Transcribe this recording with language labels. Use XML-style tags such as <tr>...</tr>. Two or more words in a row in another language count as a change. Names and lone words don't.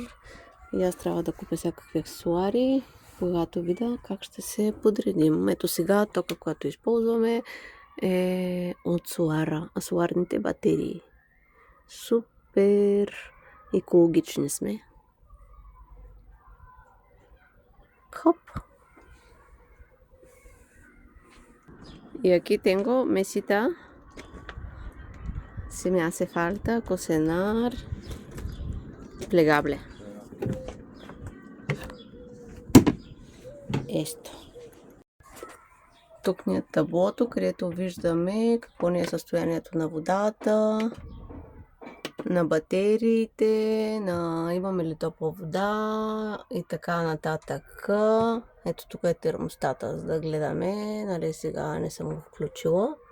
<bg>И аз трябва да купя всякакви аксесуари, когато видя как ще се подредим. Ето сега тока, която използваме е от соларните батерии. Супер екологични сме. Хоп!</bg> <es>Y aquí tengo mesita. Si me hace falta cocinar plegable. Esto.</es> <bg>Тук ни е таблото, където виждаме какво ни е състоянието на водата, на батериите, имаме ли топла вода и така нататък. Ето тук е термостата, за да гледаме, нали сега не съм го включила.</bg>